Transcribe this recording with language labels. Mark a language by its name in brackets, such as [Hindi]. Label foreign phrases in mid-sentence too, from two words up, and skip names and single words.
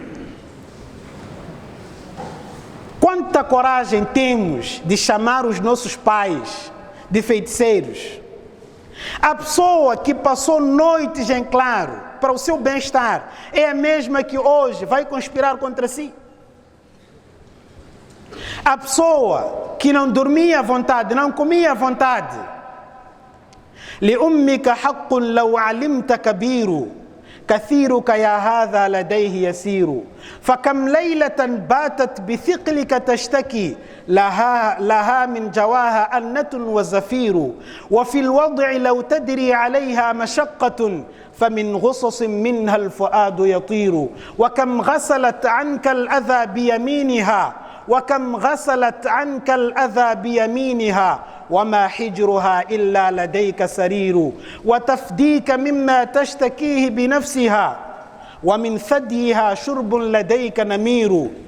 [Portuguese] Quanta coragem temos de chamar os nossos pais de feiticeiros? A pessoa que passou noites em claro para o seu bem-estar é a mesma que hoje vai conspirar contra si. A pessoa que não dormia à vontade, não comia à vontade. [Arabic] لأمك حق لو علمت كبير كثيرك يا هذا لديه يسير فكم ليلة باتت بثقلك تشتكي لها من جواها أنة وزفير وفي الوضع لو تدري عليها مشقة فمن غصص منها الفؤاد يطير وكم غسلت عنك الأذى بيمينها وكم غسلت عنك الأذى بيمينها وما حجرها إلا لديك سرير وتفديك مما تشتكيه بنفسها ومن ثديها شرب لديك نمير